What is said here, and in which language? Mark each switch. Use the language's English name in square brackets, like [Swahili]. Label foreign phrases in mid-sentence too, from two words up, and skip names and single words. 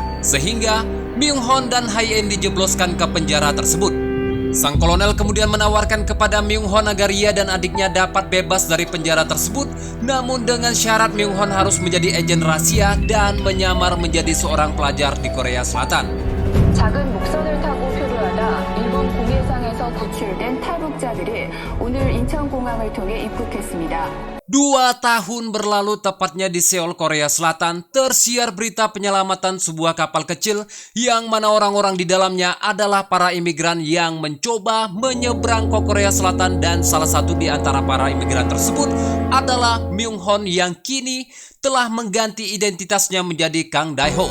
[Indonesian] Sehingga Myung-hon dan Hae-in dijebloskan ke penjara tersebut. Sang kolonel kemudian menawarkan kepada Myung-hon agar ia dan adiknya dapat bebas dari penjara tersebut, namun dengan syarat Myung-hon harus menjadi agen rahasia dan menyamar menjadi seorang pelajar di Korea Selatan. [Korean] 작은 목선을 타고 표류하다 일본 공해상에서 구출된 탈북자들이 오늘 인천공항을 통해 입국했습니다. [Indonesian] 2 tahun berlalu, tepatnya di Seoul, Korea Selatan, tersiar berita penyelamatan sebuah kapal kecil yang mana orang-orang di dalamnya adalah para imigran yang mencoba menyeberang ke Korea Selatan, dan salah satu di antara para imigran tersebut adalah Myung-hon yang kini telah mengganti identitasnya menjadi Kang Dae-ho.